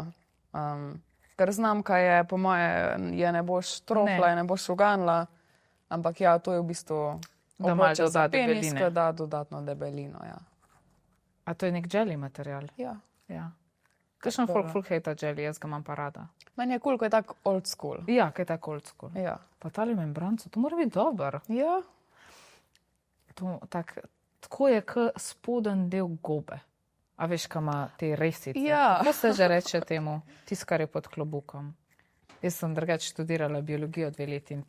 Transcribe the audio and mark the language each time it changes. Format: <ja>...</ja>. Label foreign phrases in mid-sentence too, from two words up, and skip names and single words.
<sl>Ker znamka je, po moje, je ne boš trofla, ne boš uganila, ampak ja, to je v bistvu Da malo obroček za doda penis, debeline. ki da dodatno debelino, ja. A to je nek jelly material? Ja. Ja. Kakšen ful hejta jelly, jaz ga imam pa rada. Meni je kul, ko je tak</sl> <en>old school.</en> <sl>Ja, kaj je tako</sl> <en>old school.</en> <sl>Ja. Pa tale membranco, to mora biti dober. Ja. To, tako je kot spoden del gobe. A veš, kam ima te resice? Ja. Kako se že reče temu, tiskar je pod klobukom? Jaz sem drugače študirala biologijo 2 leti in</sl>